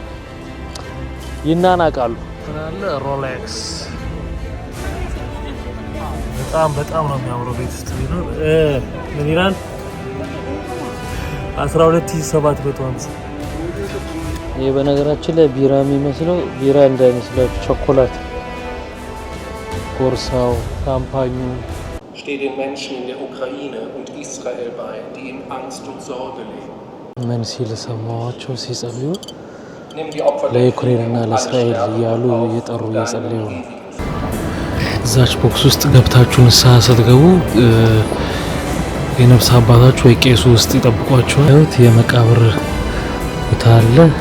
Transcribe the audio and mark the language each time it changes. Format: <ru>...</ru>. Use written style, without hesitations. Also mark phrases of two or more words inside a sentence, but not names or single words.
<am>ይናናቃሉ። አለ ሮሌክስ በጣም ነው የሚያምረው። ቤት ውስጥ ቢኖር ምን ይላል 12750። ይሄ በነገራችን ላይ ቢራ የሚመስለው ቢራ እንዳይመስላችሁ ቾኮላት ቦርሳው ካምፓኙ</am> <de>steht den Menschen in der Ukraine und Israel bei, die in Angst und Sorge leben.</de> <am>ምን ሲል ሰማዋቸው ሲጸልዩ ለዩክሬንና ለእስራኤል እያሉ እየጠሩ እየጸለዩ ነው። እዛች ቦክስ ውስጥ ገብታችሁ ንስሐ ስትገቡ የነፍስ አባታችሁ ወይ ቄሱ ውስጥ ይጠብቋችኋል። የመቃብር ቦታ አለ።</am>